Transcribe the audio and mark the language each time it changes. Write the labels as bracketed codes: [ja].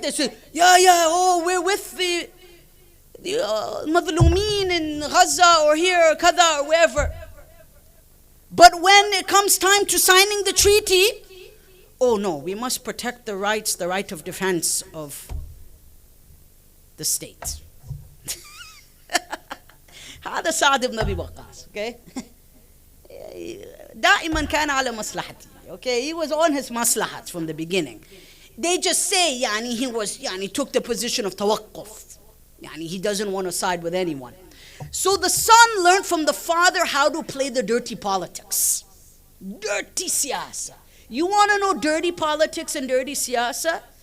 [en] They say, we're with the Madhlumeen in Gaza or here or Kada or wherever. But when it comes time to signing the treaty, oh no, we must protect the right of defense of the state. [ar] هذا سعد بن أبي وقاص. Okay? دائما كان على مصلحتي. [en] Okay, he was on his maslahat from the beginning. They just say, he took the position of tawaqquf. He doesn't want to side with anyone. So the son learned from the father how to play the dirty politics. Dirty siyasa. You want to know dirty politics and dirty siyasa?